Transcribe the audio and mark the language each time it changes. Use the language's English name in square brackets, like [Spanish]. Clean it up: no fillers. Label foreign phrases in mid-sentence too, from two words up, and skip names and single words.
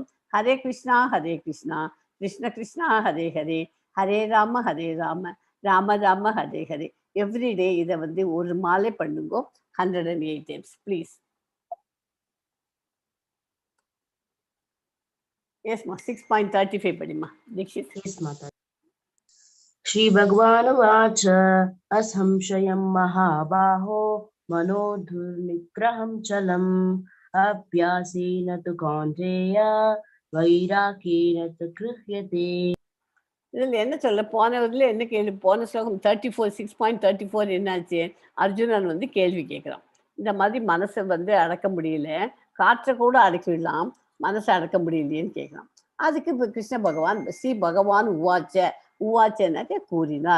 [Sanskrit] हरे कृष्णा कृष्ण कृष्णा हरे हरे, हरे राम राम राम हरे हरे. [Tamil] எவ்ரிடே இதை வந்து ஒரு மாலை பண்ணுங்க 108 [English] times please. [Tamil] எஸ்மா 6.35 படிமா தீக்ஷித். [English] Yes, Mataji. [Sanskrit] श्री भगवान् वाच अशंशयम् महाबाहो मनोदुर्निग्रहम् चलम् अभ्यासेन तु कौन्तेय वैराकेण तु क्रिह्यते. [Tamil] இதில் என்ன சொல்ல போனதுல என்ன கேள்வி? போன ஸ்லோகம் 34 6.34 என்னாச்சு? அர்ஜுனன் வந்து கேள்வி கேட்குறான். இந்த மாதிரி மனசை வந்து அடக்க முடியல, காற்றை கூட அடக்கிடலாம், மனசை அடக்க முடியலையேன்னு கேட்குறான். அதுக்கு இப்போ கிருஷ்ண பகவான் ஸ்ரீ பகவான் உவாச்சனாக்க கூறினார்.